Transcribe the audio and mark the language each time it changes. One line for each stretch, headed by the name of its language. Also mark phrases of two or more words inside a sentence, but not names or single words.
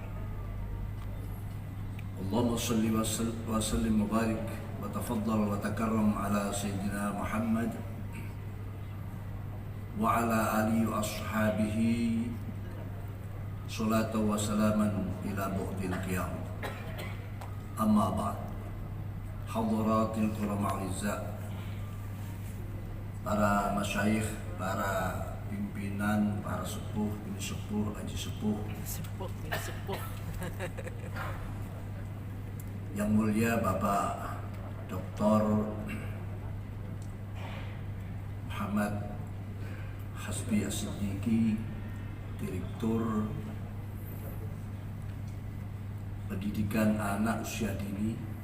Arabic: اللهم صل وسلم وبارك وتفضل وتكرم على سيدنا محمد وعلى آله وأصحابه صلاة وسلاما إلى بعد القيامة. أما بعد، حضرات الكرام الأعزاء,
Indonesian: para masyayikh, para pimpinan, para sepuh, bini sepuh, haji sepuh, yang mulia Bapak Dr. Muhammad Hasbi As-Siddiqi, Direktur Pendidikan Anak Usia Dini,